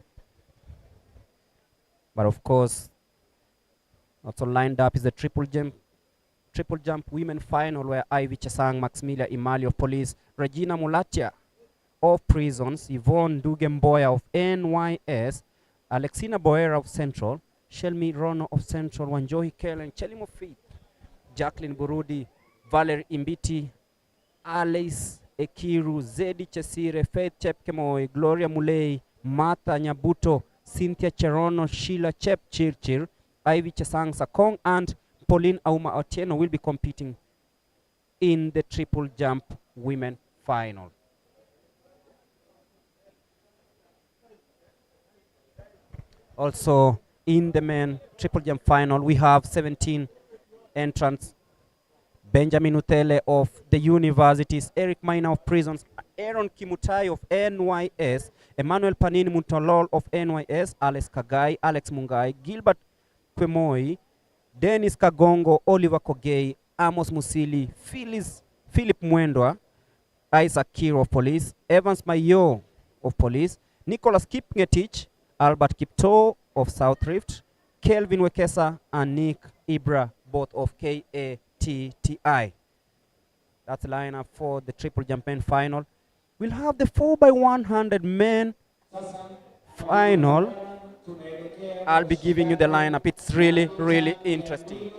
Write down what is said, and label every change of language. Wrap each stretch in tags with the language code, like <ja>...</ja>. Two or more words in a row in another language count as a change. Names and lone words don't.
<en>But of course, also lined up is the triple jump women final, where Ivy Chesang, Maximilia Imali of Police, Regina Mulatia of Prisons, Yvonne Dugemboya of NYS, Alexina Boera of Central, Shelmi Rono of Central, Wanjohi Kellen, Chelimo Fit, Jacqueline Burudi, Valerie Imbiti, Alice Ekiru, Zedi Chesire, Faith Chepkemoi, Gloria Mulei, Martha Nyabuto, Cynthia Cherono, Sheila Chepchirchir, Ivy Chesang Sakong, and Pauline Auma Otieno will be competing in the triple jump women final. Also, in the men triple jump final, we have 17 entrants. Benjamin Utele of the universities, Eric Maina of Prisons, Aaron Kimutai of NYS, Emmanuel Panini Muntolol of NYS, Alex Kagai, Alex Mungai, Gilbert Kwemoi, Dennis Kagongo, Oliver Kogei, Amos Musili, Philip Mwendwa, Isaac Kiro of Police, Evans Mayo of Police, Nicholas Kipngetich, Albert Kipto of South Rift, Kelvin Wekesa, and Nick Ibra, both of KATTI. That's the lineup for the triple jump men final. We'll have the 4x100 men final. I'll be giving you the lineup. It's really, really interesting.</en>